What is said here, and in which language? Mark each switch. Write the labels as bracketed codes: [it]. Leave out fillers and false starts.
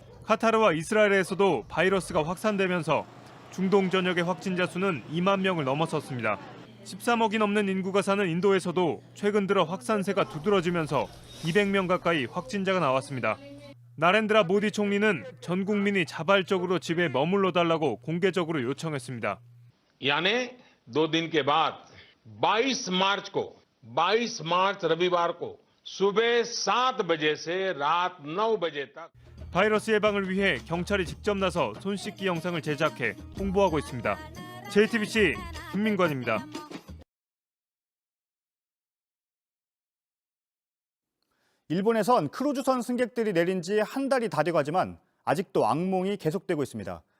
[ko] 카타르와 이스라엘에서도 바이러스가 확산되면서 중동 전역의 확진자 수는 2만 명을 넘어섰습니다. 13억이 넘는 인구가 사는 인도에서도 최근 들어 확산세가 두드러지면서 200명 가까이 확진자가 나왔습니다. 나렌드라 모디 총리는 전 국민이 자발적으로 집에 머물러 달라고 공개적으로 요청했습니다. [hi] यानी 2 दिन के बाद 22 मार्च रविवार को सुबह 7 बजे से रात 9 बजे तक [ko] 바이러스 예방을 위해 경찰이 직접 나서 손 씻기 영상을 제작해 홍보하고 있습니다. JTBC 김민관입니다. 일본에선 크루즈선 승객들이 내린 지 한 달이 다 돼가지만 아직도 악몽이 계속되고 있습니다.